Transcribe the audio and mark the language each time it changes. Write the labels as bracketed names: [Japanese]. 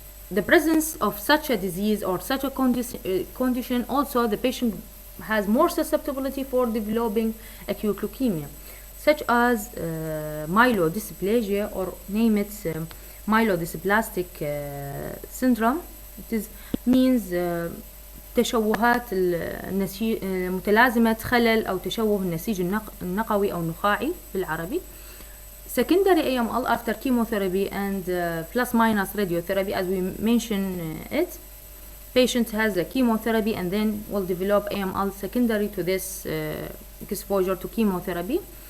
[English] The presence of such a disease or such a condition, also the patient has more susceptibility for developing acute leukemia, such as myelodysplasia, or name it myelodysplastic syndrome. It means [Arabic] تشوهات متلازمة خلل أو تشوه النسيج النقوي أو النخاعي بالعربي. [English] Secondary AML after chemotherapy and plus minus radiotherapy, as we mentioned it. Patient has a chemotherapy and then will develop AML secondary to this exposure to chemotherapy.